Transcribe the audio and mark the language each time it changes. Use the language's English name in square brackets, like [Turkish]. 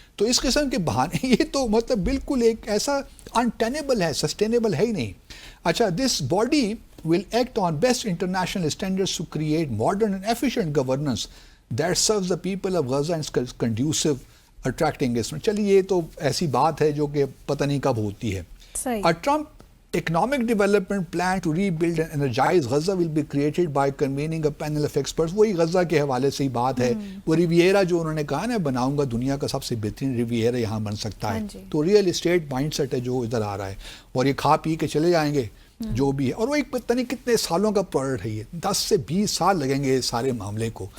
[Urdu] تو اس قسم کے بہانے یہ تو مطلب بالکل ایک ایسا انٹینیبل ہے, سسٹینیبل ہے ہی نہیں. [English] اچھا this body will act on best international standards to create modern and efficient governance that serves the people of Gaza and is conducive attracting investment. [Urdu] چلیے یہ تو ایسی بات ہے جو کہ پتہ نہیں کب ہوتی ہے. [English] A Trump economic development plan to rebuild and energize Gaza will be created by convening a panel of experts. [Urdu] وہی غزہ کے حوالے سے ہی بات ہے. وہ ریویرا جو انہوں نے کہا نا بناؤں گا دنیا کا سب سے بہترین ریویرا یہاں بن سکتا ہے. تو ریئل اسٹیٹ مائنڈ سیٹ ہے جو ادھر آ رہا ہے, اور یہ کھا پی کے چلے جائیں گے جو بھی ہے. اور وہ ایک پتہ نہیں کتنے سالوں کا پروڈکٹ ہے, یہ 10 سے 20 سال لگیں گے سارے معاملے کو.